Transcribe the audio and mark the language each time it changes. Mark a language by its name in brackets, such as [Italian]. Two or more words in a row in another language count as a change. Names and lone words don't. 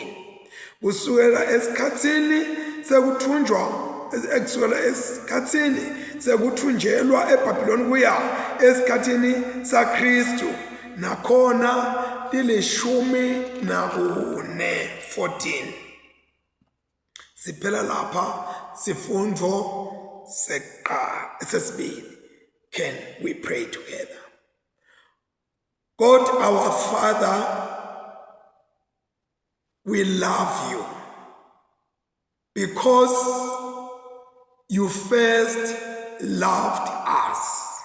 [Swati] Kusukela esikhathini sekuthunjelwa eBhabhiloni kuya esikhathini saKristu. Nakhona 14. Siphela lapha sifundvo sesibili. [English] Can we pray together? God our Father, we love you because you first loved us.